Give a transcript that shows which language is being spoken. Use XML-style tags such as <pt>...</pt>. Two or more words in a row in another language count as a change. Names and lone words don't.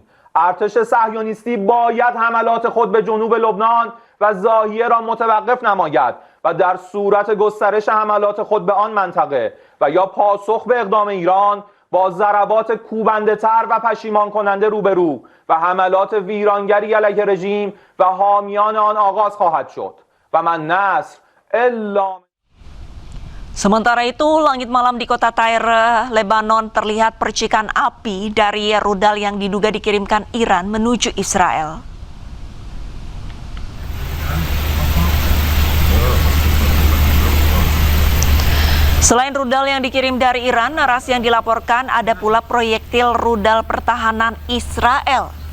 <fa>ارتش صهیونیستی باید حملات خود به جنوب لبنان و ضاحیه را متوقف نماید و در صورت گسترش حملات خود به آن منطقه و یا پاسخ به اقدام ایران با ضربات کوبنده تر و پشیمان کننده روبرو و حملات ویرانگری علیه رژیم و حامیان آن آغاز خواهد شد</fa> <ar>و من نصر الا.</ar> <id>Sementara itu, langit malam di kota Tyre, Lebanon terlihat percikan api dari rudal yang diduga dikirimkan Iran menuju Israel. Selain rudal yang dikirim dari Iran, narasi yang dilaporkan ada pula proyektil rudal pertahanan Israel.</id>